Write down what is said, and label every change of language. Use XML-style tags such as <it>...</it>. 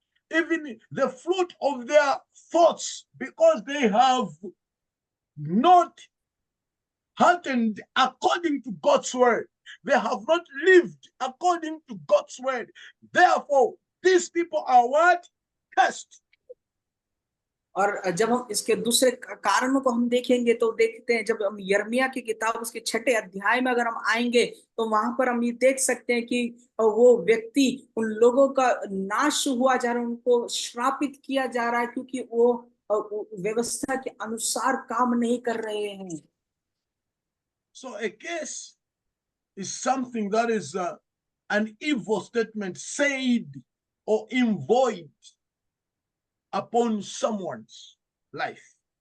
<en>Even the fruit of their thoughts, because they have not hearkened according to God's word. They have not lived according to God's word. Therefore, these people are what? Cursed.</en> <hi>और जब हम इसके दूसरे कारणों को हम देखेंगे तो देखते हैं, जब हम यिर्मयाह की किताब उसके 6ठे अध्याय में अगर हम आएंगे तो वहां पर हम ये देख सकते हैं कि वो व्यक्ति, उन लोगों का नाश हुआ जा रहा है, उनको श्रापित किया जा रहा है क्योंकि वो व्यवस्था के अनुसार काम नहीं कर रहे हैं।</hi> <en>So a case is something that is an evil statement said or invoiced upon someone's life.</en>